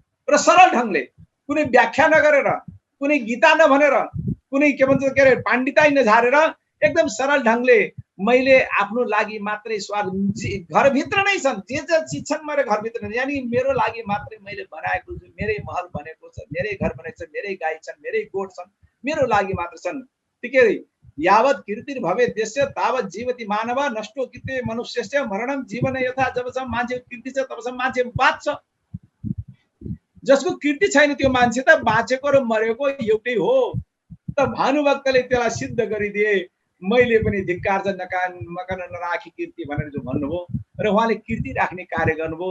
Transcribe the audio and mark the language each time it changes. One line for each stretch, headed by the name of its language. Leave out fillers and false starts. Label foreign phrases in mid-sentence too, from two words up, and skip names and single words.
Nepali: र सरल ढङ्गले, कुनै व्याख्या नगरेर, कुनै गीता नभनेर, कुनै के भन्छ के अरे पाण्डिताई नझारेर, एकदम सरल ढङ्गले मैले आफ्नो लागि मात्रै स्वार्थ, घरभित्र नै छन् जे चिज मेरो घरभित्र नै, यानी मेरो लागि मात्रै मैले बनाएको छु, मेरै महल बनेको छ, मेरै घर बनेको छ, मेरै गाई छन्, मेरै गोठ छन्, मेरो लागि मात्र छन्। ठिकै,
Sanskrit: यावत् कीर्ति भवे देशस्य तावत् जीवति मानव नष्टो कीर्ति मनुष्यस्य मरणम जीवन यथा।
Nepali: जबसम्म मान्छेको कीर्ति छ तबसम्म मान्छे बाँच्छ। जसको कीर्ति छैन त्यो मान्छे त बाँचेको र मरेको एउटै हो। त भानुभक्तले त्यसलाई सिद्ध गरिदिए। मैले पनि धिक्कार छ मकन नराखी कीर्ति भनेर जो भन्नुभयो र उहाँले कीर्ति राख्ने कार्य गर्नुभयो।